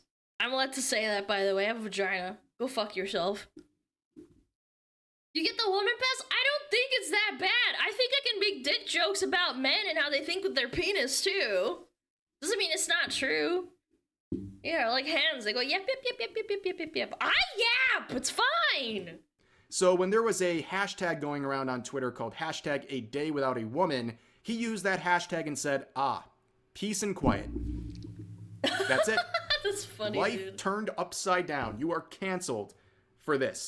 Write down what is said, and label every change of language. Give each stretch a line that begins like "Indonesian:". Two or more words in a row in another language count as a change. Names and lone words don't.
English: I'm allowed to say that, by the way. I have a vagina. Go fuck yourself. You get the woman pass? I don't think it's that bad. I think I can make dick jokes about men and how they think with their penis, too. Doesn't mean it's not true. Yeah, like hands. They go yap, yap, yap, yap, yap, yap, yap, yap. I yap! It's fine! So when there was a hashtag going around on Twitter called hashtag a day without a woman, he used that hashtag and said, peace and quiet. That's it. That's funny, Life turned upside down. You are canceled for this.